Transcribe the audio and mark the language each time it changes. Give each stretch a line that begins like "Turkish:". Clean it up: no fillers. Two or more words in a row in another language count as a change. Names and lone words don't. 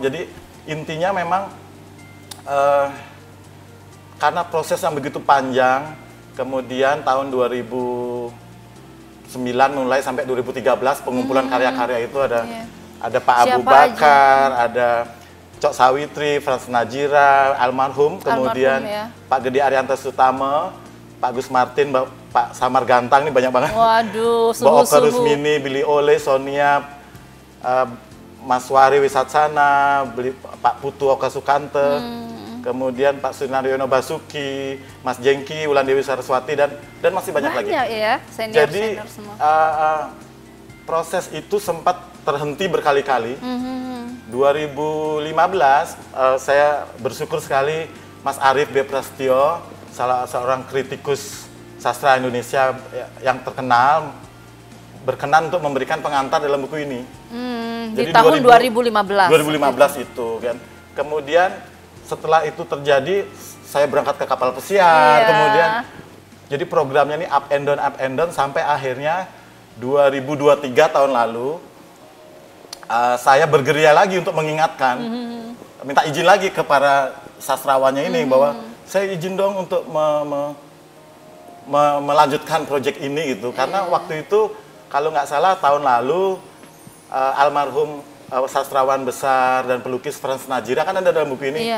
Indonesian: Jadi intinya memang karena proses yang begitu panjang, kemudian tahun 2009 mulai sampai 2013 pengumpulan karya-karya itu ada Pak Abu Bakar, ada Cok Sawitri, Frans Najira, almarhum, kemudian Pak Gede Arianto Sutama, Pak Gus Martin, Pak Samar Gantang, ini banyak banget. Waduh, Mbak Oka Rusmini, Billy Ole, Sonia, Mas Wari Wisatsana, Pak Putu Oka Sukante, kemudian Pak Sunaryono Basuki, Mas Jengki, Wulan Dewi Saraswati, dan masih banyak lagi. Ya, jadi proses itu sempat terhenti berkali-kali. 2015 saya bersyukur sekali Mas Arief B. Prasetyo, salah seorang kritikus sastra Indonesia yang terkenal, berkenan untuk memberikan pengantar dalam buku ini. Jadi di tahun 2015. 2015 itu kan. Kemudian setelah itu terjadi, saya berangkat ke kapal pesiar, kemudian jadi programnya ini
English: up and down
Indonesian: sampai akhirnya 2023 tahun lalu saya bergerilya lagi untuk mengingatkan, minta izin lagi ke para sastrawannya ini bahwa saya izin dong untuk melanjutkan proyek ini gitu, karena waktu itu kalau nggak salah tahun lalu almarhum sastrawan besar dan pelukis Frans Najira kan ada dalam buku ini.